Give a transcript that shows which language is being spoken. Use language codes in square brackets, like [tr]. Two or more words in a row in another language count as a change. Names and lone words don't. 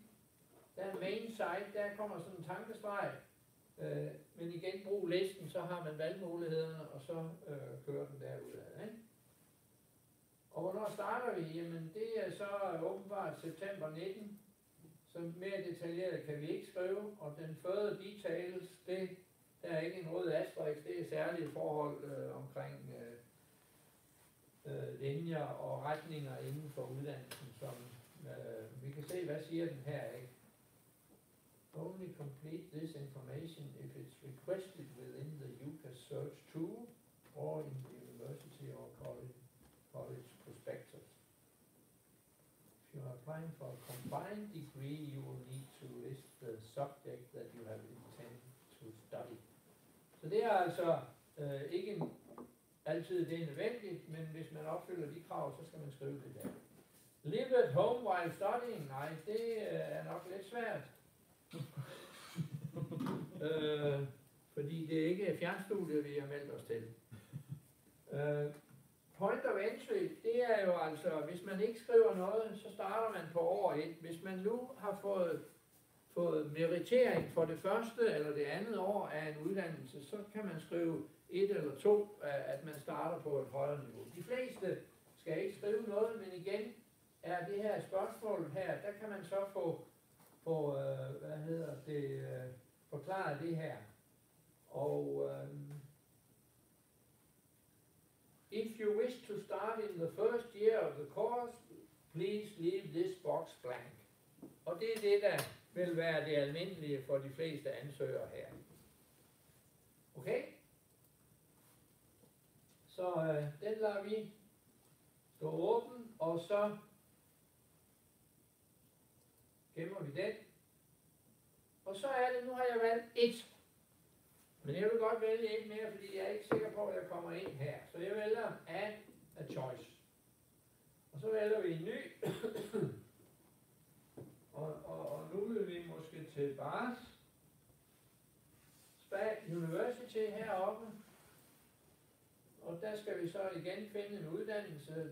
[da] Der er [en] main site, [da] der kommer sådan en tankestreg. Men igen, brug listen, så har man valgmulighederne, og så kører den derudad. Ikke? Og hvornår starter vi? Jamen det er så åbenbart september 19. Så mere detaljeret kan vi ikke skrive. Og den [en] further details, [da] det, der er ikke en rød asterisk, det er særlige forhold omkring linjer og retninger inden for uddannelsen, som vi kan se, hvad siger den her, ikke? [en] Only complete this information if it's requested within the UCAS search tool or in the university or college prospectus. If you are applying for a combined degree, you will need to list the subject that you have intended to study. [da] Så det er altså ikke altid det er nødvendigt, men hvis man opfylder de krav, så skal man skrive det der. [en] Live at home while studying, [da] nej, det er nok lidt svært. Fordi det er ikke fjernstudiet, vi har meldt os til. [en] Point of entry, [da] det er jo altså, hvis man ikke skriver noget, så starter man på år 1. Hvis man nu har fået meritering for det første eller det andet år af en uddannelse, så kan man skrive 1 eller 2, at man starter på et højere niveau. De fleste skal ikke skrive noget, men igen er det her spørgsmål her, der kan man så få forklare det her. [en] Og if you wish to start in the first year of the course, please leave this box blank. [da] Og det er det, der vil være det almindelige for de fleste ansøgere her. Okay? Så den lader vi stå åben, og så gemmer vi den. Og så er det, nu har jeg valgt 1. Men jeg vil godt vælge 1 mere, fordi jeg er ikke sikker på, at jeg kommer ind her. Så jeg vælger [en] add a choice. [da] Og så vælger vi en ny. og nu vil vi måske til Bars University heroppe. Og der skal vi så igen finde en uddannelse.